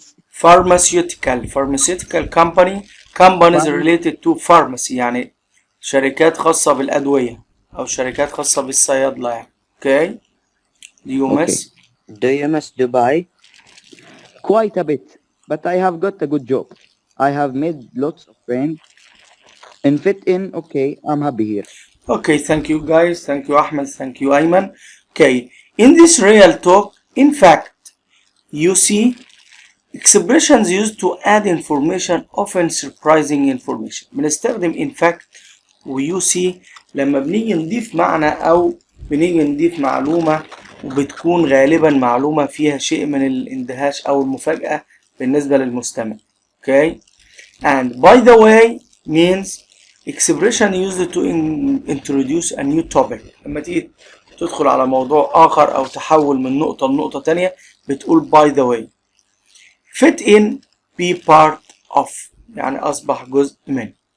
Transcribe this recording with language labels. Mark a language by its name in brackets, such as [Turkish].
[English] pharmaceutical companies related to pharmacy [Arabic] يعني شركات خاصة بالأدوية أو شركات خاصة بالصيادلة يعني. [English] Okay. Do you miss Dubai? Quite a bit, but I have got a good job. I have made lots of friends and fit in. Okay, I'm happy here. Okay, thank you guys. Thank you Ahmed. Thank you Ayman. Okay, in this real talk, in fact, you see expressions used to add information, often surprising information. [Arabic] بنستخدم in fact و you see لما بنيجي نضيف معنى أو بنيجي نضيف معلومة وبتكون غالبا معلومة فيها شيء من الاندهاش أو المفاجأة بالنسبة للمستمع. [English] Okay, and by the way means expression used to introduce a new topic. [Arabic] لما تيجي تدخل على موضوع آخر أو تحول من نقطة لنقطة تانية بتقول by the way. [English] fit in, be part of [Arabic] يعني أصبح جزء من.